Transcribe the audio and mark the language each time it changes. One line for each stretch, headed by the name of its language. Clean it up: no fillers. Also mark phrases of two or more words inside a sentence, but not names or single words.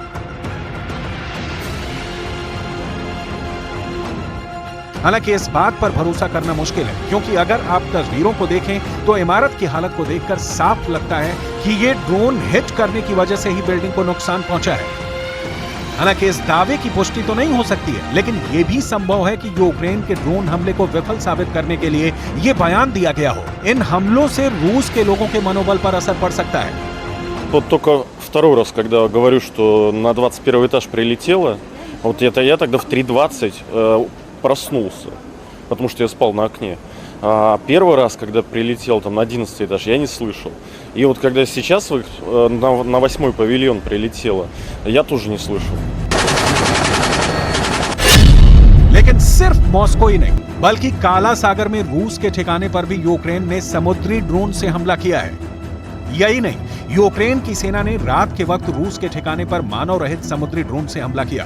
Hindi: हालांकि इस बात पर भरोसा करना मुश्किल है, क्योंकि अगर आप तस्वीरों को देखें तो इमारत की हालत को देखकर साफ लगता है कि ये
English: drone hit
Hindi: करने की वजह से ही बिल्डिंग को नुकसान पहुंचा है। हालांकि इस दावे की पुष्टि तो नहीं हो सकती है, लेकिन ये भी संभव है कि यूक्रेन के ड्रोन हमले को विफल साबित करने के लिए ये बयान दिया गया हो। इन हमलों से रूस के लोगों के मनोबल पर असर पड़ सकता है।
Russian: Вот только второй раз, когда говорю, что на 21 этаж прилетело, вот это я тогда в 3:20 проснулся, потому что я спал на окне. А первый раз, когда прилетел там на 11 этаж, я не слышал. И вот когда сейчас на 8-й павильон прилетело, я тоже не слышал.
Hindi: लेकिन सिर्फ मॉस्को ही नहीं, बल्कि काला सागर में रूस के ठिकाने पर भी यूक्रेन ने समुद्री ड्रोन से हमला किया है। यही नहीं, यूक्रेन की सेना ने रात के वक्त रूस के ठिकाने पर मानव रहित समुद्री ड्रोन से हमला किया।